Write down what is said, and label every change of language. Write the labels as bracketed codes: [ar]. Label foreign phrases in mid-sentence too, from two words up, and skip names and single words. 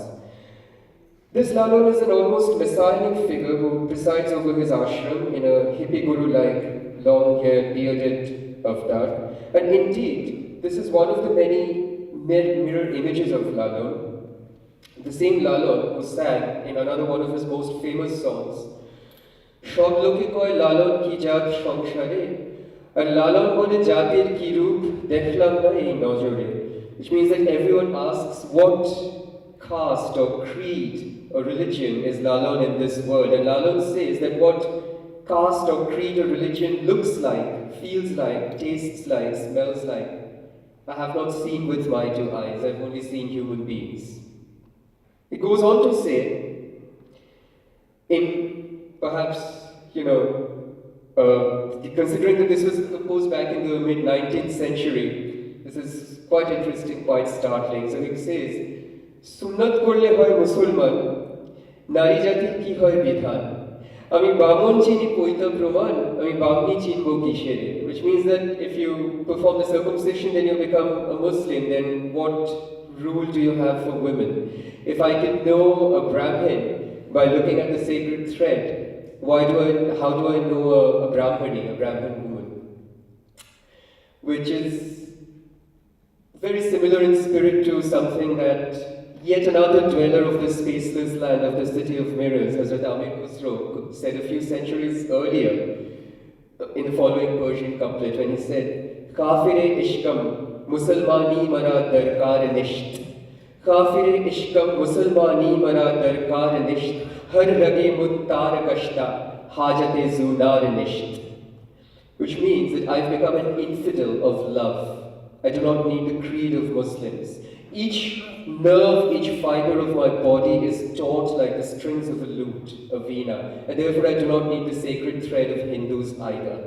[en] This Lalon is an almost messianic figure who presides over his ashram in a hippie guru-like, long-haired, bearded avatar. And indeed, this is one of the many mirror images of Lalon. The same Lalon who sang in another one of his most famous songs, [bn] সব লোকে কয় লালন কী জাত সংসারে, and লালন বলে জাতির কী রূপ দেখলাম না এই নজরে, [en] which means that everyone asks what caste or creed or religion is Lalon in this world, and Lalon says that what caste or creed or religion looks like, feels like, tastes like, smells like, I have not seen with my two eyes, I've only seen human beings. It goes on to say, in perhaps, considering that this was composed back in the mid-19th century, this is quite interesting, quite startling. So he says, [bn] সুন্নত করলে হয় মুসলমান, নারী জাতির কী হয় বিধান. আমি বামন চিনি কৈতা প্রমাণ, আমি বামনী চিনবো কিসে রে. [en] Which means that if you perform the circumcision, then you become a Muslim, then what rule do you have for women? If I can know a Brahmin by looking at the sacred thread, how do I know a Brahmani, a Brahmin woman? Which is very similar in spirit to something that yet another dweller of the spaceless land of the city of mirrors, Hazrat Amir Khusro, said a few centuries earlier in the following Persian couplet when he said, [fa] کافر عشقم مسلمانی مرا درکار نیست. کافر عشقم مسلمانی مرا درکار نیست. هر رگ من تار گشته حاجت زنار نیست. [en] Which means that I've become an infidel of love. I do not need the creed of Muslims. Each nerve, each fiber of my body is taut like the strings of a lute, a veena, and therefore I do not need the sacred thread of Hindus either.